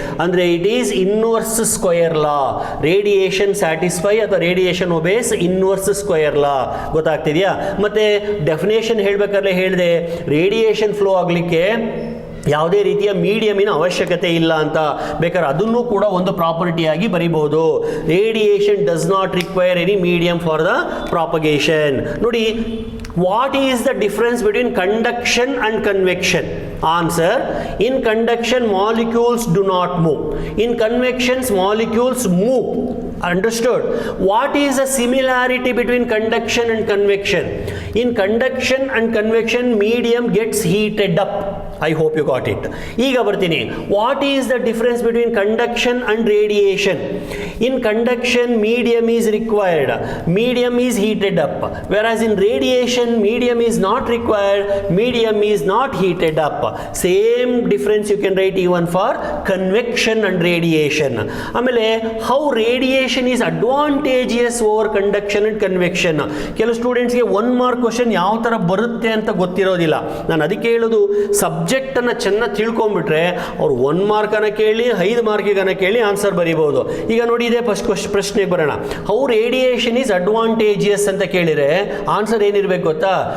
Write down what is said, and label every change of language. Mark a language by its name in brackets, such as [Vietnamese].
[Kannada] ಅಂದ್ರೆ [English] It is inverse square law. [Kannada] Radiation satisfy ಅಥವಾ [English] Radiation obeys inverse square law. [Kannada] ಗೊತ್ತಾಗ್ತಿದೆಯಾ? ಮತ್ತೆ definition ಹೇಳ್ಬೇಕಾದ್ರೆ ಹೇಳಿದೆ, ರೇಡಿಯೇಷನ್ ಫ್ಲೋ ಆಗಲಿಕ್ಕೆ ಯಾವುದೇ ರೀತಿಯ ಮೀಡಿಯಮಿನ ಅವಶ್ಯಕತೆ ಇಲ್ಲ ಅಂತ. ಬೇಕಾದ್ರೆ ಅದನ್ನು ಕೂಡ ಒಂದು ಪ್ರಾಪರ್ಟಿ ಆಗಿ ಬರೀಬಹುದು. [English] Radiation does not require any medium for the propagation. ನೋಡಿ, what is the difference between conduction and convection? Answer: in conduction molecules do not move, in convections molecules move. Understood? What is the similarity between conduction and convection? In conduction and convection medium gets heated up. I hope you got it. [Kannada] ಈಗ ಬರ್ತೀನಿ. [English] What is the difference between conduction and radiation? In conduction medium is required, medium is heated up, whereas in radiation medium is not required, medium is not heated up. Same difference you can write even for convection and radiation. ಆಮೇಲೆ how radiation is advantageous over conduction and convection. [Kannada] ಕೆಲವು ಸ್ಟೂಡೆಂಟ್ಸ್ಗೆ 1 mark question ಯಾವ ತರ ಬರುತ್ತೆ ಅಂತ ಗೊತ್ತಿರೋದಿಲ್ಲ. ನಾನು ಅದಕ್ಕೆ ಹೇಳೋದು, ಸಬ್ಜೆಕ್ಟ್ ಅನ್ನ ಚೆನ್ನಾಗಿ ತಿಳ್ಕೊಂಡ್ಬಿಟ್ರೆ ಅವ್ರು 1 ಮಾರ್ಕನ್ನ ಕೇಳಿ 5 ಮಾರ್ಕಿಗನ್ನ ಕೇಳಿ ಆನ್ಸರ್ ಬರೀಬಹುದು. ಈಗ ನೋಡಿ, ಇದೇ ಫಸ್ಟ್ ಪ್ರಶ್ನೆಗೆ ಬರೋಣ. [English] how radiation is advantageous [Kannada] ಅಂತ ಕೇಳಿದ್ರೆ ಆನ್ಸರ್ ಏನಿರ್ಬೇಕು ಗೊತ್ತಾ?